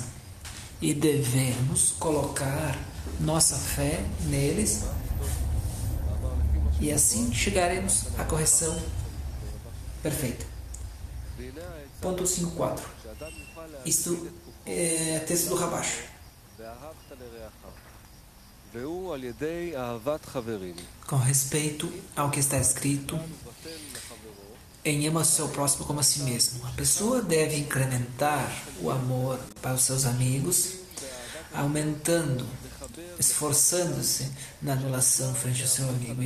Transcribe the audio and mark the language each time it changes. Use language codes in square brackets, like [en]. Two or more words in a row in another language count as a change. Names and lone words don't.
[pt] E devemos colocar nossa fé neles, e assim chegaremos à correção perfeita. Ponto 5.4. Isto é texto do Rabash. [he] והוא על ידי אהבת חברים. [pt] Com respeito ao que está escrito em ama seu próximo como a si mesmo. A pessoa deve incrementar o amor para os seus amigos, aumentando, esforçando-se na anulação frente ao seu amigo.